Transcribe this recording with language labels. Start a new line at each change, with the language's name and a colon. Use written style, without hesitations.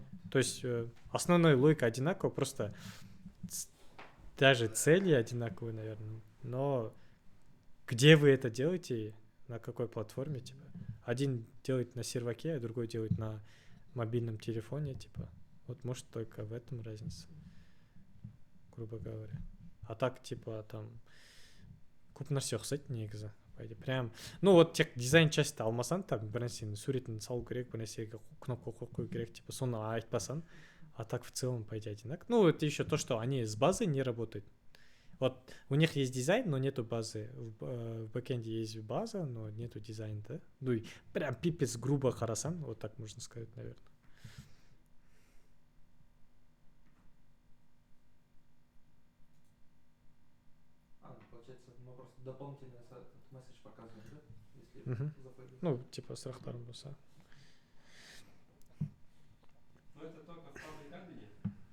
Russian: То есть основная логика одинакова, просто даже цели одинаковые, наверное, но где вы это делаете, на какой платформе, типа. Один делает на серваке, а другой делает на мобильном телефоне, типа. Вот может только в этом разница, грубо говоря. А так, типа, там
Kazakh: көп нәрсе ұқсайды негізі.
Russian: Прям, ну вот
Kazakh: тек дизайн частьті алмасан, там бір нәрсені суретін салу керек, бір нәрсеге кнопка қою керек, типа, соны айтпасан.
Russian: А так в целом, по идее, одинаково. Ну, это еще то, что они с базой не работают. Вот у них есть дизайн, но нету базы. В бэкэнде есть база, но нету дизайна, да? Ну и прям пипец грубо қарасан, вот так можно сказать, наверное. Получается, мы просто дополнительный месседж показываем, да? Если заходим. Ну, типа сұрақтарым болса. Ну, это только в Public Admin?